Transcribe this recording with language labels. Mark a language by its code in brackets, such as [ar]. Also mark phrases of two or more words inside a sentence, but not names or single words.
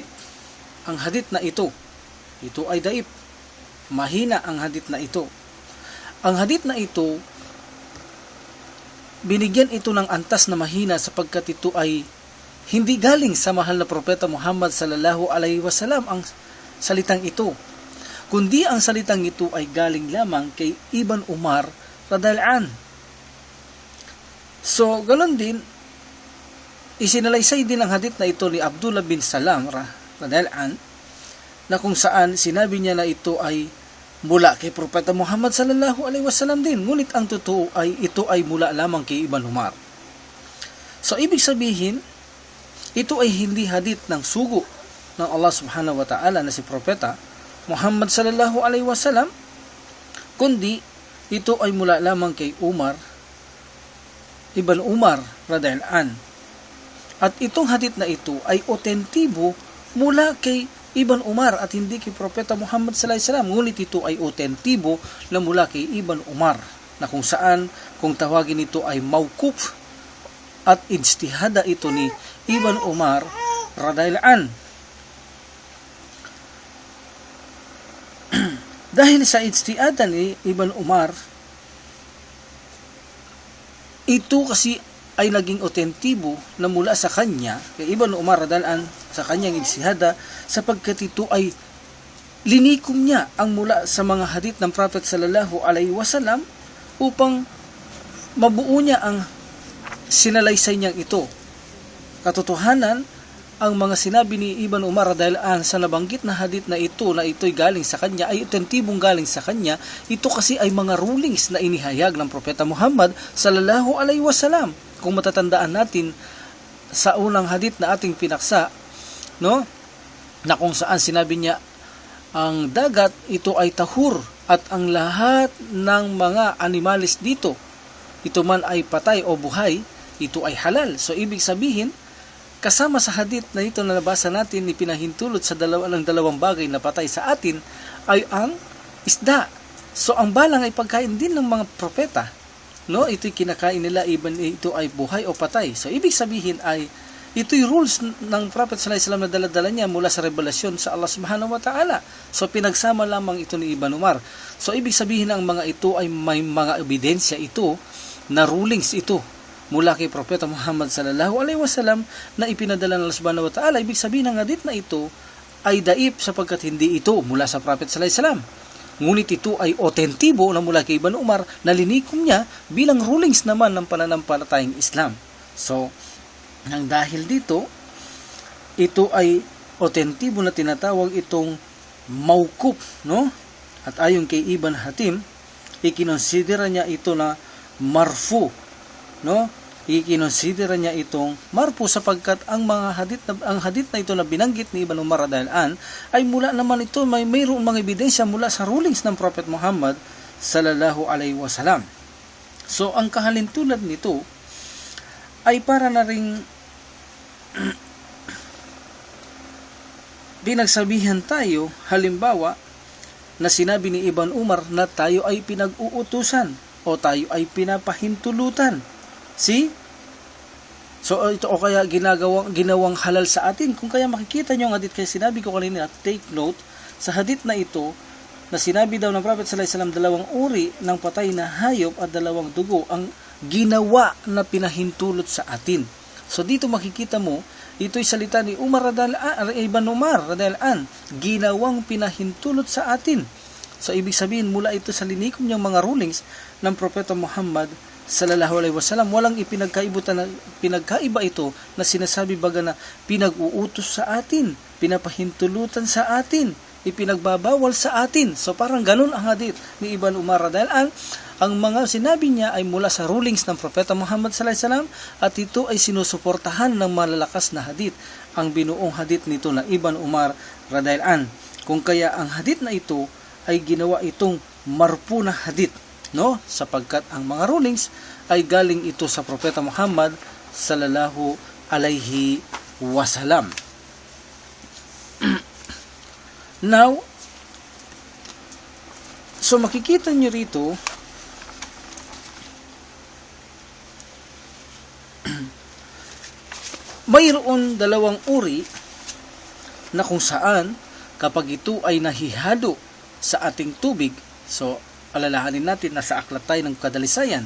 [tl] Ang hadith na ito ay daif. Mahina ang hadith na ito. Ang hadith na ito, binigyan ito ng antas na mahina sapagkat ito ay hindi galing sa mahal na Propeta Muhammad [ar] صلى الله عليه وسلم [tl] ang salitang ito, kundi ang salitang ito ay galing lamang kay Ibn Umar [ar] رضي الله عنه. [tl] So ganoon din, isinalaysay din ang hadith na ito ni Abdullah bin Salam [ar] رضي الله عنه, [tl] na kung saan sinabi niya na ito ay mula kay Propeta Muhammad [ar] صلى الله عليه وسلم [tl] din, ngunit ang totoo ay ito ay mula lamang kay Ibn Umar. So ibig sabihin, ito ay hindi hadith ng sugo ng Allah [ar] سبحانه وتعالى [tl] na si Propeta Muhammad [ar] صلى الله عليه وسلم, [tl] kundi ito ay mula lamang kay Ibn Umar [ar] رضي الله عن. [tl] At itong hadith na ito ay otentibo mula kay Ibn Umar at hindi kay Propeta Muhammad [ar] صلى الله عليه وسلم. [tl] Ngunit ito ay otentibo na mula kay Ibn Umar, na kung saan, kung tawagin ito ay mawquf at ijtihada ito ni Ibn Umar [ar] رضي الله عن. [tl] Dahil sa ijtihada ni Ibn Umar, ito kasi ay naging otentibo na mula sa kanya, kay Ibn Umar [ar] رضي الله عن, [tl] sa kanyang ijtihada, sapagkat ito ay linikom niya ang mula sa mga hadith ng Prophet [ar] صلى الله عليه وسلم [tl] upang mabuo niya ang sinalaysay niyang ito. Katotohanan, ang mga sinabi ni Ibn Umar [ar] رضي الله عن [tl] sa nabanggit na hadith na ito'y galing sa kanya, ay otentibong galing sa kanya. Ito kasi ay mga rulings na inihayag ng Propeta Muhammad [ar] صلى الله عليه وسلم. [tl] Kung matatandaan natin sa unang hadith na ating pinaksa, no, na kung saan sinabi niya ang dagat ito ay tahur at ang lahat ng mga animalis dito, ito man ay patay o buhay, ito ay halal. So ibig sabihin, kasama sa hadith na ito na nabasa natin, ipinahintulot sa dalawang bagay na patay sa atin ay ang isda. So ang balang ay pagkain din ng mga propeta, no? Ito'y kinakain nila, even ito ay buhay o patay. So ibig sabihin ay ito'y rules ng Prophet [ar] صلى الله عليه وسلم [tl] na dala-dala niya mula sa revelasyon sa Allah [ar] سبحانه وتعالى. [tl] So pinagsama lamang ito ni Ibn Umar. So ibig sabihin ang mga ito ay may mga ebidensya ito na rulings ito mula kay Propeta Muhammad [ar] صلى الله عليه وسلم [tl] na ipinadala ng Allah [ar] سبحانه وتعالى. [tl] Ibig sabihin ng hadith na ito ay daif sapagkat hindi ito mula sa Prophet [ar] صلى الله عليه وسلم. [tl] Ngunit ito ay otentibo na mula kay Ibn Umar na linikom niya bilang rulings naman ng pananampalatayang Islam. So, nang dahil dito, ito ay otentibo na tinatawag itong mawquf, no? At ayon kay Ibn Hatim, ikinonsidera niya ito na marfu, no? Ikinonsidera niya itong marfu sapagkat ang hadith na ito na binanggit ni Ibn Umar [ar] رضي الله عن [tl] ay mula naman ito, mayroong mga ebidensya mula sa rulings ng Prophet Muhammad [ar] صلى الله عليه وسلم. [tl] So ang kahalintulad nito ay para na ring pinagsabihan tayo, halimbawa na sinabi ni Ibn Umar na tayo ay pinag-uutusan o tayo ay pinapahintulutan. See? So ito o kaya ginawang halal sa atin. Kung kaya makikita nyo ang hadith, kaya sinabi ko kanina, [en] take note [tl] sa hadith na ito na sinabi daw ng Prophet [ar] صلى الله عليه وسلم, [tl] dalawang uri ng patay na hayop at dalawang dugo ang ginawa na pinahintulot sa atin. So dito makikita mo, ito'y salita ni Ibn Umar [ar] رضي الله عن, [tl] ginawang pinahintulot sa atin. So ibig sabihin, mula ito sa linikom niyang mga rulings ng Propeta Muhammad [ar] صلى الله عليه وسلم. [tl] Walang pinagkaiba ito na sinasabi baga na pinag-uutos sa atin, pinapahintulutan sa atin, ipinagbabawal sa atin. So parang ganun ang hadith ni Ibn Umar [ar] رضي الله عن. [tl] Ang mga sinabi niya ay mula sa rulings ng Propeta Muhammad [ar] صلى الله عليه وسلم [tl] at ito ay sinusuportahan ng malalakas na hadith, ang binuong hadith nito na Ibn Umar [ar] رضي الله عن. [tl] Kung kaya ang hadith na ito ay ginawa itong marfu na hadith, no? Sapagkat ang mga rulings ay galing ito sa Propeta Muhammad [ar] صلى الله عليه وسلم. [tl] Now, so makikita nyo rito mayroon dalawang uri na kung saan kapag ito ay nahihalo sa ating tubig, so alalahanin natin na sa aklat tayo ng kadalisayan.